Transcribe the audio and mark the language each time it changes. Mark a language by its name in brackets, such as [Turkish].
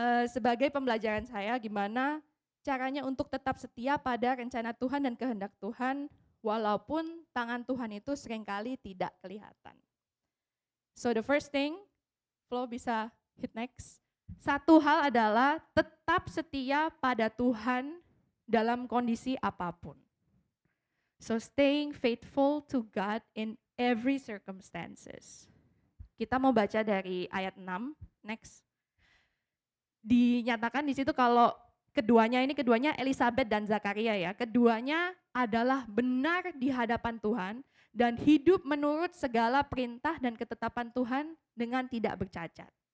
[Indonesian] Sebagai pembelajaran saya gimana caranya untuk tetap setia pada rencana Tuhan dan kehendak Tuhan, walaupun tangan Tuhan itu seringkali tidak kelihatan. [English] So the first thing, Flo bisa hit next. [Indonesian] Satu hal adalah tetap setia pada Tuhan dalam kondisi apapun. [English] So staying faithful to God in every circumstances. [Indonesian] Kita mau baca dari ayat 6, next. Dinyatakan di situ kalau keduanya Elizabeth dan Zakaria ya, keduanya adalah benar di hadapan Tuhan dan hidup menurut segala perintah dan ketetapan Tuhan dengan tidak bercacat.